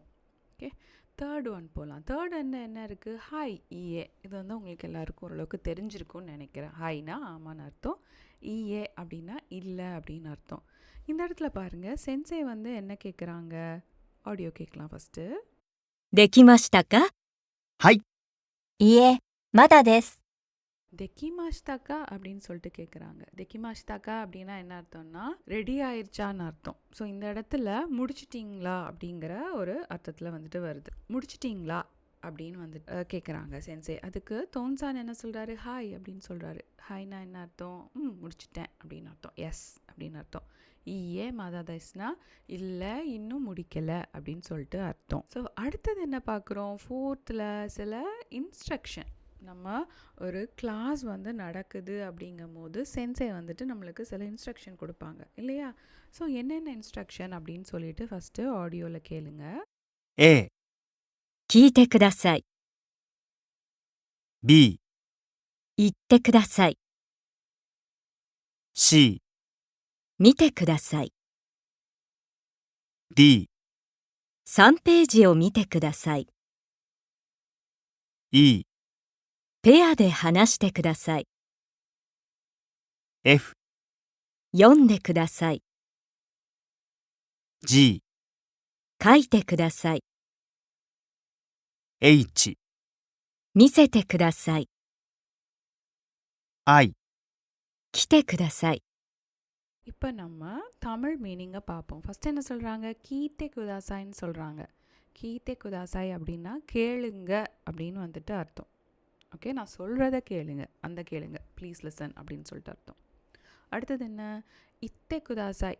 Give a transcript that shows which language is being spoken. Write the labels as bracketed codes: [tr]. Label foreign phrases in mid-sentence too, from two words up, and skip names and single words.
[en] Okay, third one [ta] போகலாம். தேர்ட் என்ன இருக்குது, [ja] はい いいえ. [ta] இது உங்களுக்கு எல்லாருக்கும் ஓரளவுக்கு தெரிஞ்சிருக்கும்னு நினைக்கிறேன். ஹாய்னா ஆமான்னு அர்த்தம், இஏ அப்படின்னா இல்லை அப்படின்னு அர்த்தம். இந்த இடத்துல பாருங்கள், சென்சே என்ன கேட்குறாங்க, ஆடியோ கேட்கலாம் ஃபஸ்ட்டு. [ja] できましたか？はい。いえ、まだです。 [ta] தெக்கிமாஷ்தாக்கா அப்படின்னு சொல்லிட்டு கேட்குறாங்க. தெக்கிமாஷ்தாக்கா அப்படின்னா என்ன அர்த்தம்னா ரெடி ஆயிடுச்சான்னு அர்த்தம். ஸோ இந்த இடத்துல முடிச்சிட்டிங்களா அப்படிங்கிற ஒரு அர்த்தத்தில் வருது. முடிச்சிட்டிங்களா அப்படின்னு கேட்குறாங்க சென்சே. அதுக்கு தோன்சான் என்ன சொல்கிறாரு, ஹாய் அப்படின்னு சொல்கிறாரு. ஹாய்னா என்ன அர்த்தம், முடிச்சிட்டேன் அப்படின்னு அர்த்தம், எஸ் அப்படின்னு அர்த்தம். [ja] いいえ まだです [ta] இல்லை இன்னும் முடிக்கலை அப்படின்னு சொல்லிட்டு அர்த்தம். ஸோ அடுத்தது என்ன பார்க்குறோம், ஃபோர்த்தில் சில இன்ஸ்ட்ரக்ஷன். நம்ம ஒரு கிளாஸ் நடக்குது அப்படிங்கும் போது சென்சே நம்மளுக்கு சில இன்ஸ்ட்ரக்ஷன் கொடுப்பாங்க இல்லையா. ஸோ என்னென்ன இன்ஸ்ட்ரக்ஷன் அப்படின்னு சொல்லிட்டு [en] first audio [ta] கேளுங்க. [en] A、 [ja] 聞いてください。 [en] B、 [ja] 言ってください。 [en] C、 [ja] 見てください。 [en] D、 [ja] 3ページを見てください。 [en] E、 [ja] ペアで話してください。 [en] F、 [ja] 読んでください。 [en] G、 [ja] 書いてください。 [en] H、 [ja] 見せてください。 [en] I、 [ja] 来てください。 [ta] இப்போ நம்ம தமிழ் மீனிங்கை பார்ப்போம். ஃபஸ்ட்டு என்ன சொல்கிறாங்க? [ja] 聞いてください [ta] சொல்கிறாங்க. [ja] 聞いてください [ta] அப்படின்னா கேளுங்க அப்படின்னு வந்துட்டு அர்த்தம். ஓகே, நான் சொல்கிறத கேளுங்க, அந்த கேளுங்க, [en] please listen [ta] அப்படின்னு சொல்லிட்டு அர்த்தம். அடுத்தது என்ன? [ja] 言ってください.